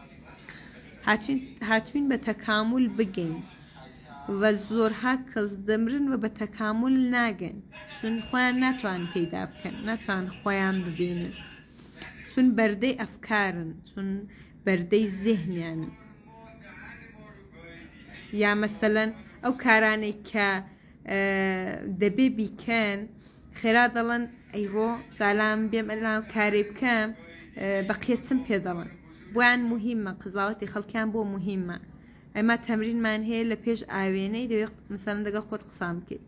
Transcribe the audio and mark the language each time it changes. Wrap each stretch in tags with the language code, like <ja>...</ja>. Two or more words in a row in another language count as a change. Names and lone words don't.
<ckb>هاتوین به تکامل بگین و زورها کس دمرن و به تکامل نگن، چون خوان نتوان پیدا بکن، نتوان خوان ببینن، چون برده افکارن، چون برده ذهنیان. یا مثلا او کارانی که دەبێ بیکەن خێرا دەڵن ئەیڕۆ زالام بێم ئەلام کارێ بکەم بەقیەتم پێ دەڵن بۆیان مهمە، قزاوەتی خەڵکیان بۆ مهمە. ئەمە تەمرینمان هەیە لە پێش ئاوێنەی دەوێت مثلا دەگە خۆت قسام بکەیت.</ckb>